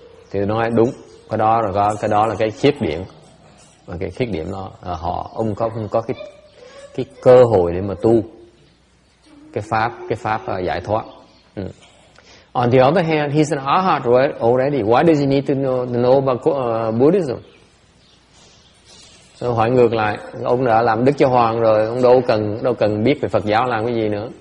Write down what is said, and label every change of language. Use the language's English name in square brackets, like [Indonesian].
[Vietnamese] Thì nói đúng, cái đó là cái khuyết điểm. Và cái khuyết điểm đó ông không có cái cơ hội để mà tu cái pháp giải thoát. [English] On the other hand, he's an arhat already. Why does he need to know about Buddhism? [Vietnamese] Tôi hỏi ngược lại, ông đã làm Đức Giáo Hoàng rồi, ông đâu cần biết về Phật giáo làm cái gì nữa.